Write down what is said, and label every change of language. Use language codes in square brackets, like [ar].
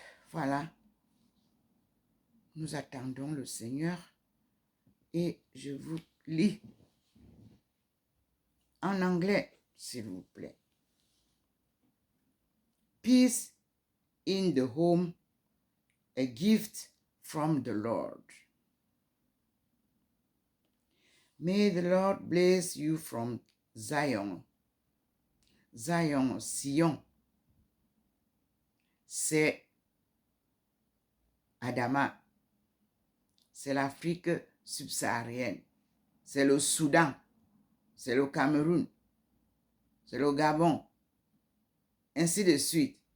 [fr] Voilà. Nous attendons le Seigneur et je vous lis en anglais, s'il vous plaît. [en] Peace in the home, a gift from the Lord. May the Lord bless you from Zion. [fr] Zion, Sion, c'est Adama, c'est l'Afrique subsaharienne, c'est le Soudan, c'est le Cameroun, c'est le Gabon, ainsi de suite.